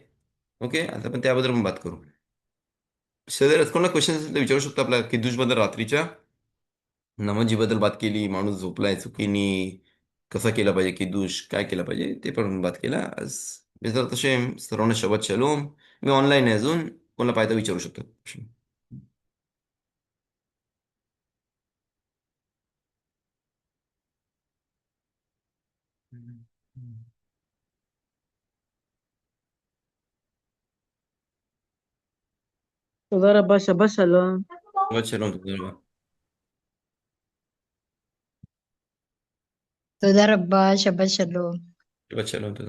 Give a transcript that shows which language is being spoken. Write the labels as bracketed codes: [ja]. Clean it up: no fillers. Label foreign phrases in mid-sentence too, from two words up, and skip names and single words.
[mr] ओके आता आपण त्याबद्दल पण बात करू. सर कोणाला क्वेश्चन असेल तर विचारू शकतो आपल्या किद्दूशबद्दल रात्रीच्या. नमाजीबद्दल बात केली माणूस झोपलाय चुकीनी कसा केला पाहिजे किदूश काय केला पाहिजे ते पण बात केला आज बेजार तसे सर्वांना [he] שבת שלום. [mr] मी ऑनलाईन आहे अजून कोणाला पाहिजे तर विचारू शकतो. [he] תודה רבה, שבת שלום. שבת שלום तुझं. תודה רבה, שבת שלום. שבת שלום तुझं.